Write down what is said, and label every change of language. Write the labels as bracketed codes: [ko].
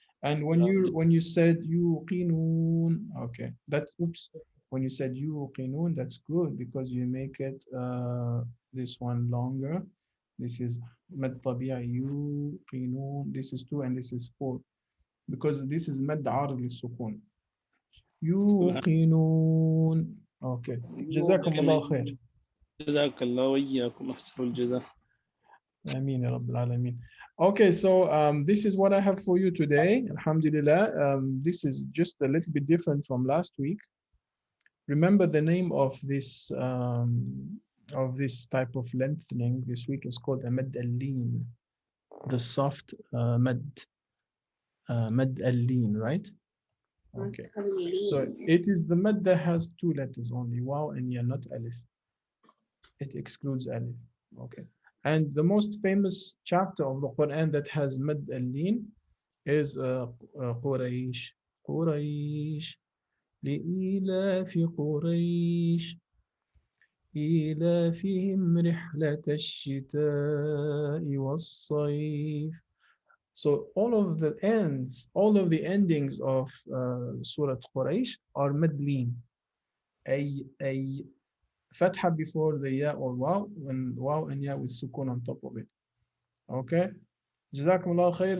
[en] And when you said yuqinun, okay, when you said yuqinun, that's good because you make it this one longer. This is mad tabi'i yuqinun. This is 2 and this is 4 because this is mad arid lis-sukun. Yuqinun. Okay. Jazakumullah khair. [ar] جزاك الله وإياكم أحسن الجزاء. Ameen ya Rabbil Alameen. [en] Okay, so this is what I have for you today. Alhamdulillah. This is just a little bit different from last week. Remember the name of this type of lengthening this week is called a mad al-lin, the soft mad al-lin, right? Okay. So it is the mad that has 2 letters only, waw and ya, not alif. It excludes alif. Okay. And the most famous chapter of the Quran that has mad al-lin is Quraysh. Quraysh. [ar] لإيلاف قريش إيلافهم رحلة الشتاء والصيف. [en] So all of the endings of Surah Quraysh are madleen. A fatha before the ya or waw, and waw and ya with sukoon on top of it. Okay. Jazakumullah khair.